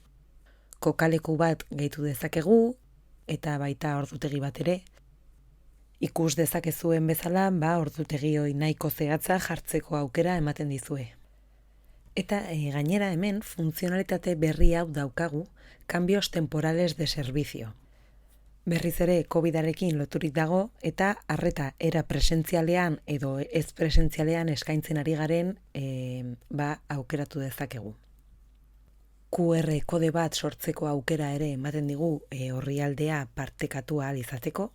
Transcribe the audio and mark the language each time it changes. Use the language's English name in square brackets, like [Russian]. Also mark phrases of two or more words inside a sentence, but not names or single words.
[Basque] Kokaleku bat gehitu dezakegu, eta baita ordutegi bat ere. Ikus dezakezuen bezala, ordutegi hori nahiko zehatza jartzeko aukera ematen dizue. Eta gainera hemen funtzionalitate berri hau daukagu, [Spanish] cambios temporales de servicio. [Basque] Berriz ere COVID-arekin loturik dago eta arreta era presentzialean edo ez presentzialean eskaintzen ari garen aukeratu dezakegu. QR kode bat sortzeko aukera ere ematen digu orrialdea partekatu ahal izateko.